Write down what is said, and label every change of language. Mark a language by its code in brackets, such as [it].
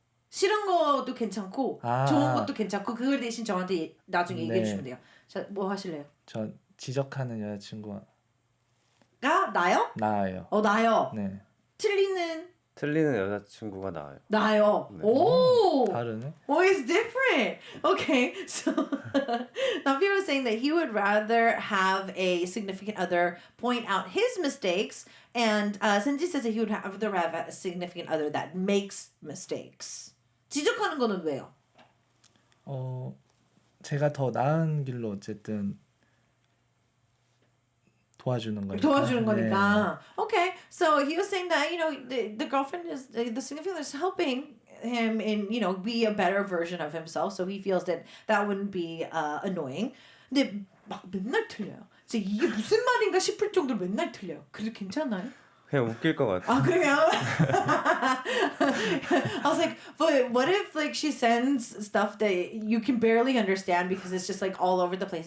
[ko] 싫은 것도 괜찮고 좋은 것도 괜찮고 그걸 대신 저한테 나중에 얘기해 주시면 돼요. 자, 뭐 하실래요? 저 지적하는 여자친구가 나요? 나아요. 나요. 네. 틀리는 여자친구가 나아요. 나요. 네. 오. 다르네. [en] Oh, it's different. Okay, so Nafi was saying that he would rather have a significant other point out his mistakes, and Senji says that he would rather have a significant other that makes mistakes. [ko] 지적하는 거는 왜요? 제가 더 나은 길로 어쨌든 도와주는 거니까. 도와주는 거니까. [en] Okay, so he was saying that the girlfriend is the significant other is helping him in be a better version of himself, so he feels that wouldn't be annoying. [ko] 근데 막 맨날 틀려요. 진짜 이게 무슨 말인가 싶을 정도로 맨날 틀려요. 그래도 괜찮아요? 그냥 웃길 것 같아요. 그래요? [en] I was like, but what if she sends stuff that you can barely understand because it's just all over the place?